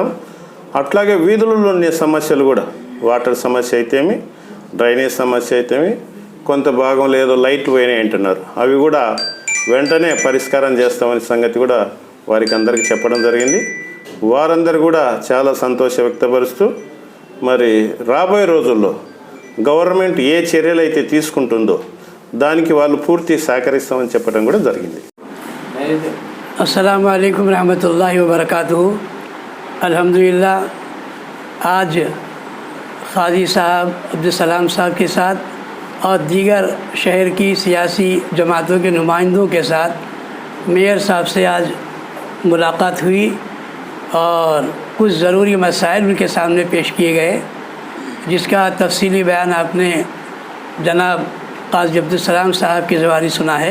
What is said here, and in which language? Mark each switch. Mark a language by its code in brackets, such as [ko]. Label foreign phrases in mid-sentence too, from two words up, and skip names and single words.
[te] అట్లాగే వీధులలో ఉండే సమస్యలు కూడా వాటర్ సమస్య అయితేమి, డ్రైనేజ్ సమస్య అయితేమి, కొంత భాగంలో ఏదో లైట్ పోయినాయి అంటున్నారు, అవి కూడా వెంటనే పరిష్కారం చేస్తామనే సంగతి కూడా వారికి అందరికీ చెప్పడం జరిగింది. వారందరూ కూడా చాలా సంతోషం వ్యక్తపరుస్తూ మరి రాబోయే రోజుల్లో గవర్నమెంట్ ఏ చర్యలు అయితే తీసుకుంటుందో దానికి వాళ్ళు పూర్తి సహకరిస్తామని చెప్పడం కూడా జరిగింది. [ar] السلام عليكم رحمة الله وبركاته. [ur] الحمدللہ آج قاضی صاحب عبدل صاحب کے ساتھ اور دیگر شہر کی سیاسی جماعتوں کے نمائندوں کے ساتھ میئر صاحب سے آج ملاقات ہوئی اور کچھ ضروری مسائل ان کے سامنے پیش کیے گئے، جس کا تفصیلی بیان آپ نے جناب قاضی عبدل صاحب کی زبانی سنا ہے.